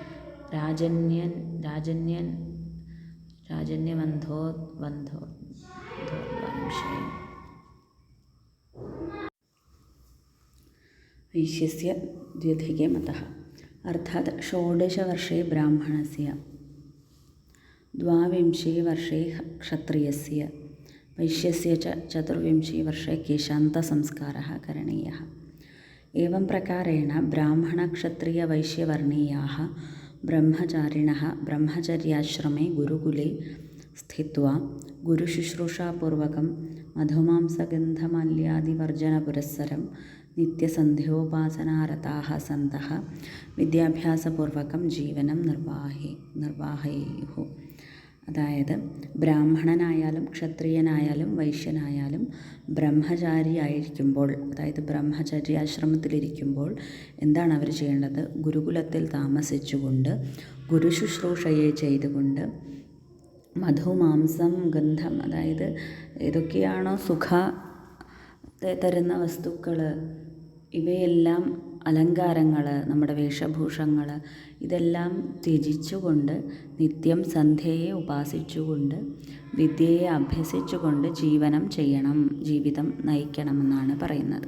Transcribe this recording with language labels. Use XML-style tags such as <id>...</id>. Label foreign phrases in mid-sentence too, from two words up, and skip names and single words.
<sa>രാജന്യവന്ധോർവംശേ വൈശ്യസ്യ ദ്വിധികേ മതഃ. അർത്ഥാത് ഷോഡശവർഷേ ബ്രാഹ്മണസ്യ, ദ്വാവിംശേ വർഷേ ക്ഷത്രിയസ്യ, വൈശ്യസ്യ ച ചതുർവിംശേ വർഷേ കേശാന്തസംസ്കാരः കരണീയः. एवं प्रकारेण ब्राह्मणक्षत्रियवैश्यवर्णीयाः ब्रह्मचारिणः ब्रह्मचर्याश्रमे गुरुकुले स्थित्वा गुरुशुश्रूषापूर्वकं मधुमांसगन्धमाल्यादिवर्जनपुरस्सरं नित्यसन्ध्योपासनारताः सन्तः विद्याभ्यासपूर्वकं जीवनं നിർവാഹയുः.</sa> <ml>അതായത് ബ്രാഹ്മണനായാലും ക്ഷത്രിയനായാലും വൈശ്യനായാലും ബ്രഹ്മചാരി ആയിരിക്കുമ്പോൾ, അതായത് ബ്രഹ്മചര്യാശ്രമത്തിലിരിക്കുമ്പോൾ എന്താണ് അവർ ചെയ്യേണ്ടത്? ഗുരുകുലത്തിൽ താമസിച്ചുകൊണ്ട് ഗുരുശുശ്രൂഷയെ ചെയ്തുകൊണ്ട് മധുമാംസം ഗന്ധം, അതായത് ഏതൊക്കെയാണോ സുഖത്തെ തരുന്ന വസ്തുക്കൾ, ഇവയെല്ലാം അലങ്കാരങ്ങൾ, നമ്മുടെ വേഷഭൂഷങ്ങൾ, ഇതെല്ലാം ത്യജിച്ചുകൊണ്ട് നിത്യം സന്ധ്യയെ ഉപാസിച്ചുകൊണ്ട് വിദ്യയെ അഭ്യസിച്ചുകൊണ്ട് ജീവിതം നയിക്കണമെന്നാണ് പറയുന്നത്.</ml>